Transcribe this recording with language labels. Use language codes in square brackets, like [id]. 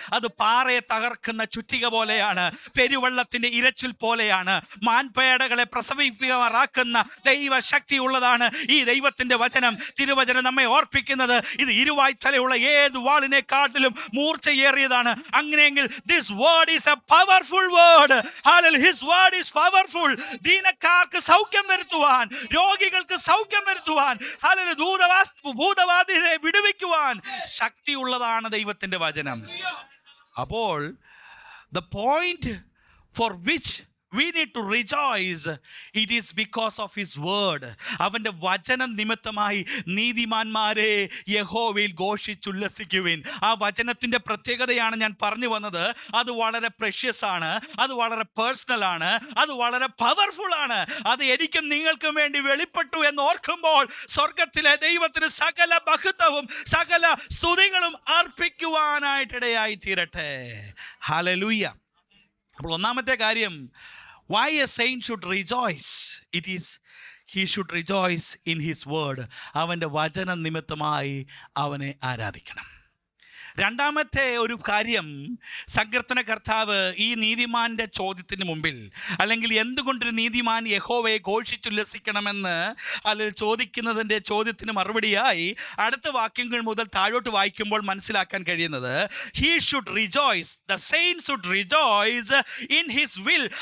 [ml] അത് പാറയെ തകർക്കുന്ന ചുറ്റിക പോലെയാണ്, പെരുവെള്ളത്തിൻ്റെ ഇരച്ചിൽ പോലെയാണ്, മാൻപേടകളെ പ്രസവിപ്പിക്കാറാക്കുന്ന ദൈവശക്തി ഉള്ളതാണ് ഈ ദൈവത്തിൻ്റെ വചനം. തിരുവചനം നമ്മെ ഓർപ്പിക്കുന്നത് ഇത് ഇരുവായ്ത്തലയുള്ള ഏത് വാളിനെക്കാട്ടിലും മൂർച്ചയേറിയതാണ്. [en] അങ്ങനെയെങ്കിൽ this word is a powerful word. Hallelujah, his word is powerful. [ml] ദീനക്കാർക്ക് സൗഖ്യം വരുത്തുവാൻ, രോഗികൾക്ക് സൗഖ്യം വരുത്തുവാൻ, ഹല്ലേലൂയ, ഭൂതവാദികളെ വിടുവിക്കുവാൻ ശക്തിയുള്ളതാണ് ദൈവത്തിന്റെ വചനം. [en] അപ്പോൾ the point for which we need to rejoice, it is because of his word. [ml] അവൻ്റെ വചനം നിമിത്തമായി നീതിമാന്മാരെ യഹോവയിൽ ഘോഷിച്ചുല്ലസിക്കുവിൻ. ആ വചനത്തിൻ്റെ പ്രത്യേകതയാണ് ഞാൻ പറഞ്ഞു വന്നത്. അത് വളരെ പ്രഷ്യസ് ആണ്, അത് വളരെ പേഴ്സണൽ ആണ്, അത് വളരെ പവർഫുൾ ആണ്. അത് എനിക്കും നിങ്ങൾക്കും വേണ്ടി വെളിപ്പെട്ടു എന്ന് ഓർക്കുമ്പോൾ സ്വർഗത്തിലെ ദൈവത്തിന് സകല മഹത്വവും സകല സ്തുതികളും അർപ്പിക്കുവാനായിട്ടിടയായി തീരട്ടെ. ഹല്ലേലൂയ. അപ്പോൾ ഒന്നാമത്തെ കാര്യം, [en] why a saint should rejoice, it is he should rejoice in his word. [ml] അവൻ്റെ വചന നിമിത്തമായി അവനെ ആരാധിക്കണം. രണ്ടാമത്തെ ഒരു കാര്യം, സങ്കീർത്തന കർത്താവ് ഈ നീതിമാന്റെ ചോദ്യത്തിന് മുമ്പിൽ, അല്ലെങ്കിൽ എന്തുകൊണ്ടൊരു നീതിമാൻ യഹോവയെ ഘോഷിച്ചുല്ലസിക്കണമെന്ന് അല്ലെങ്കിൽ ചോദിക്കുന്നതിൻ്റെ ചോദ്യത്തിന് മറുപടിയായി അടുത്ത വാക്യങ്ങൾ മുതൽ താഴോട്ട് വായിക്കുമ്പോൾ മനസ്സിലാക്കാൻ കഴിയുന്നത്, [en] he should rejoice, the saint should rejoice in his will.